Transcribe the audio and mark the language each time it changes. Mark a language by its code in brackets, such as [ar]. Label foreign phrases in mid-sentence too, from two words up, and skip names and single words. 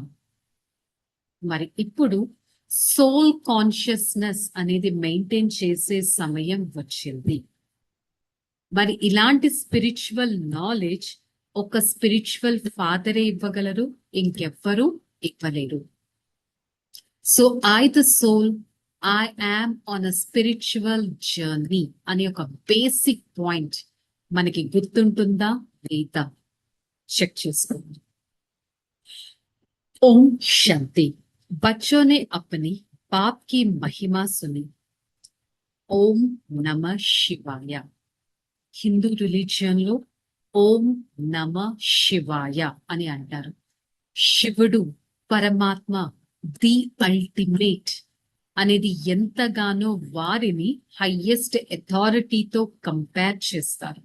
[te] మరి ఇప్పుడు [en] soul consciousness [te] అనేది మెయింటైన్ చేసే సమయం వచ్చింది. మరి ఇలాంటి [en] spiritual knowledge [te] ఒక [en] spiritual father-e [te] ఇవ్వగలరు, ఇంకెవ్వరూ ఇవ్వలేరు. [en] So the soul, I am on a spiritual journey [te] అనే ఒక [en] basic point [te] మనకి గుర్తుంటుందా లేదా చెక్ చేసుకోండి. [sa] ఓం శాంతి. [hi] बच्चों ने अपने बाप की महिमा सुनी. [sa] ఓం నమ శివాయ. [en] Hindu religion [te] లో [sa] ॐ नमः शिवाय [te] అని అంటారు. శివుడు, పరమాత్మ, [en] the ultimate [te] అనేది ఎంతగానో వారిని [en] highest authority-tho [te] కంపేర్ చేస్తారు.